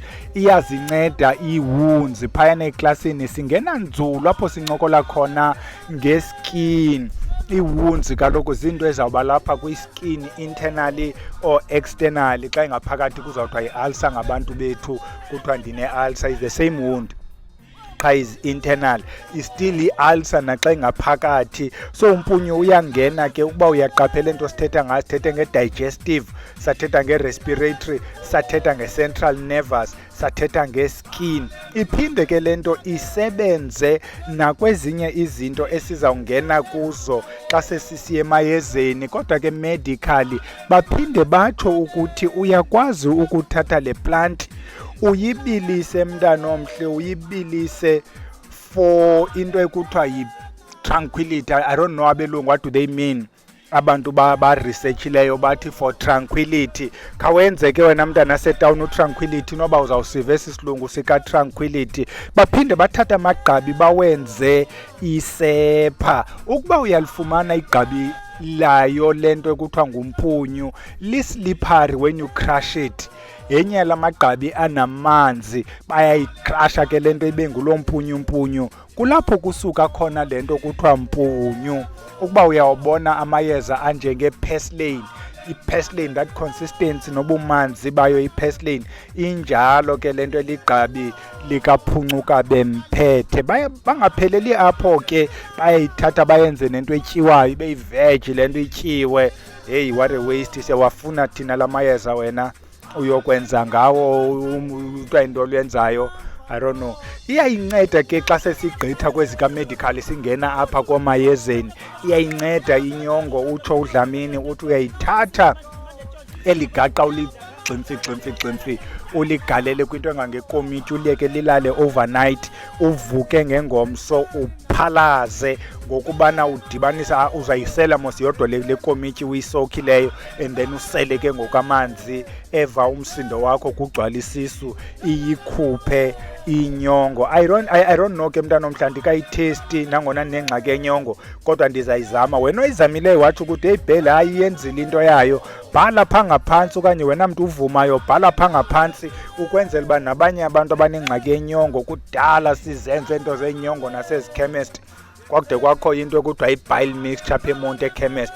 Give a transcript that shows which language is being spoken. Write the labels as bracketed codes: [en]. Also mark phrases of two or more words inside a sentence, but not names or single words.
[xh] Iyazinceda ii-wounds. Phayana eklasini singena nzulu apho sincokola khona ngeskin. Ii-wounds kaloku zinto ezawuba lapha kwi-skin, [en] internally or externally. [xh] Xa ingaphakathi kuzawuthiwa yi-ulcer ngabantu bethu, kuthiwa ndine-ulcer, [en] is the same wound. [xh] qha [en] is internal, still [xh] i-ulcer naxa ingaphakathi. So uMpunyu uyangena ke ukuba uyaqaphela into sithetha ngayo, sithethe nge-digestive, sathetha nge-respiratory, sathetha nge-central nervous, sathetha nge-skin. Iphinde ke lento isebenze nakwezinye izinto esizawungena kuzo xa sesisiya emayezeni, kodwa ke medically baphinde batsho ukuthi uyakwazi ukuthatha le plant uyibilise mntana omhle, uyibilise for into ekuthiwa yi-tranquility. [en] I don't know abelungu what do they mean, [xh] abantu ba-researchileyo bathi [en] for tranquility. [xh] Khawenze ke wena mntana setawuni utranquility noba uzawusiva esi silungu sika-tranquility. Baphinde bathatha amagqabi bawenze isepha. Ukuba uyalifumana igqabi layo lento ekuthiwa nguMpunyu, [en] li-slippery when you crush it. [xh] Yenye lamagqabi anamanzi, bayayikrasha ke lento ibe ngulo mpunyu. Kulapho kusuka khona lento kuthiwa Mpunyu. Ukuba uyawubona amayeza anjenge-purslane, i-purslane, [en] that consistency [xh] nobumanzi bayo i-purslane injalo ke lento eligqabi likaphunyuka bemphethe. Bangapheleli apho ke bayayithatha bayenze nento etyiwayo, ibe yiveji lento ityiwe. [en] Hey, what a waste. [xh] Siyawafuna thina la mayeza wena uyokwenza ngawo utwa into olwenzayo, [en] I don't know. [xh] Iyayinceda ke xa sesigqitha kwezika-medical singena apha komayezeni, iyayinceda inyongo. Utsho uDlamini uthi uyayithatha eli gaqa gximfi uligalele kwinto engangekomiti, uliyeke lilale overnight, uvuke ngengomso uphalaze ngokubana udibanisa, uzayisela mos yodwa le komiti uyisokhileyo, [en] and then [xh] usele ke ngokamanzi eva umsindo wakho kugcwala isisu, iyikhuphe inyongo. [en] I don't know [xh] ke mntana omhla, ndikayithesti nangona nengxaki enyongo, kodwa ndizayizama. Wena oyizamileyo wathi ukuthi hey Bhele, hayi yenzile into yayo, bhala pha ngaphantsi, okanye wena mntu uvumayo bhala pha ngaphantsi, ukwenzela uba nabanye abantu abanengxaki enyongo. Kudala sizenze into zenyongo nasezikhemesti, kwakude kwakho into ekuthiwa i-bile mixture apha eMonti ekhemesti.